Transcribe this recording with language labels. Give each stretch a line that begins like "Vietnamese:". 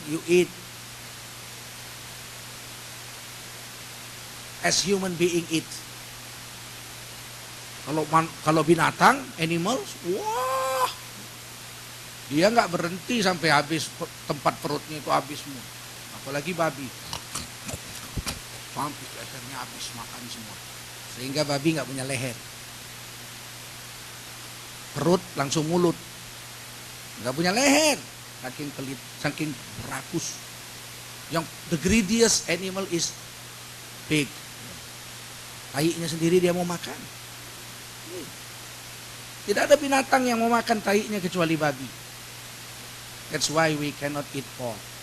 English: You eat as human being eat.
Indonesian: Kalau binatang, animals, wah, dia nggak berhenti sampai habis tempat perutnya itu habis semua. Apalagi babi, sampai akhirnya habis makan semua. Sehingga babi nggak punya leher, perut langsung mulut, nggak punya leher, saking pelit, saking rakus.
English: Yang the greediest animal is pig.
Indonesian: Taiknya sendiri dia mau makan. Tidak ada binatang yang mau makan taiknya kecuali babi.
English: That's why we cannot eat pork.